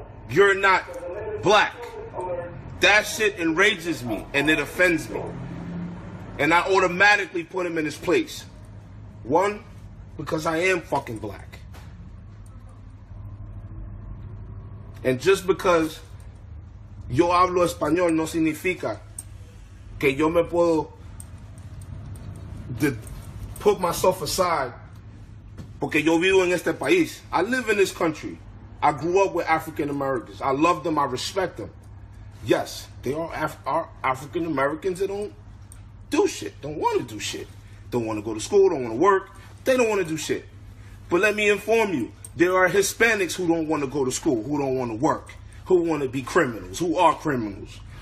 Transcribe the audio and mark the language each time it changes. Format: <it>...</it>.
<en>You're not black. That shit enrages me and it offends me. And I automatically put him in his place. One, because I am fucking black. And just because</en> <es>yo hablo español no significa que yo me puedo</es> <en>put myself aside</en> <es>porque yo vivo en este país.</es> <en>I live in this country. I grew up with African Americans. I love them. I respect them. Yes, they are African Americans that don't do shit, don't want to do shit. Don't want to go to school, don't want to work. They don't want to do shit. But let me inform you, there are Hispanics who don't want to go to school, who don't want to work, who want to be criminals, who are criminals.</en>